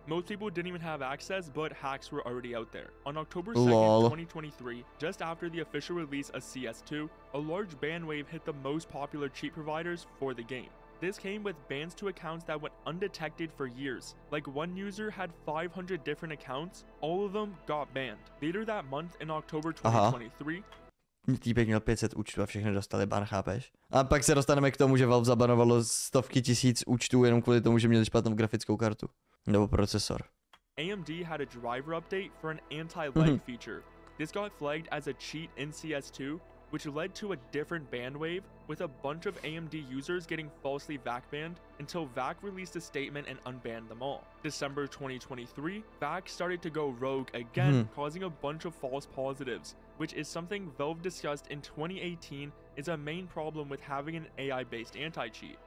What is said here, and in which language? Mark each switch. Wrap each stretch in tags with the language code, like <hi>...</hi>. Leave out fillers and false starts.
<en>Most people didn't even have access, but hacks were already out there. On October 2nd, 2023, just after the official release of CS2, a large ban wave hit the most popular cheat providers for the game. This came with bans to accounts that went undetected for years. Like one user had 500 different accounts, all of them got banned. Later that month in October 2023,</en> <cs>týpek měl 500 účtů a všechny dostali ban, chápeš? A pak se dostaneme k tomu, že Valve zabanovalo stovky tisíc účtů jenom kvůli tomu, že měli špatnou grafickou kartu. Nebo procesor.</cs> <en>AMD had a driver update for an anti-lag feature. This got flagged as a cheat in CS2, which led to a different ban wave, with a bunch of AMD users getting falsely VAC banned until VAC released a statement and unbanned them all. December 2023, VAC started to go rogue again, causing a bunch of false positives, which is something Valve discussed in 2018 is a main problem with having an AI-based anti-cheat.</en>